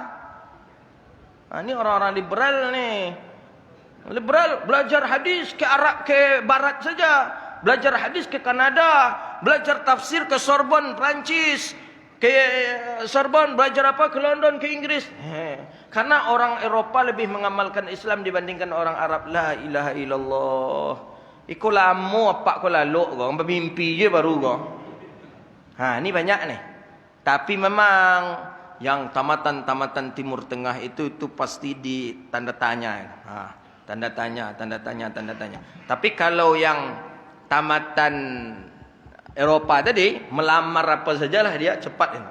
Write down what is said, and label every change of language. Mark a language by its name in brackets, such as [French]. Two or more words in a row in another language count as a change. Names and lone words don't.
[Indonesian] Ini orang-orang liberal ni. Liberal belajar hadis ke Arab, ke barat saja. Belajar hadis ke Kanada, belajar tafsir ke Sorbonne, Perancis, ke Sorbonne, belajar apa ke London, ke Inggris. Karena orang Eropa lebih mengamalkan Islam dibandingkan orang Arab. [Arabic] La ilaha illallah. [Minangkabau] Iko lamo apa ko lalok kau, bermimpi je baru kau. [Indonesian] Ini banyak ni. Tapi memang yang tamatan-tamatan Timur Tengah itu pasti di tanda tanya. Tanda tanya. Tapi kalau yang tamatan Eropa tadi, melamar apa sajalah dia cepat.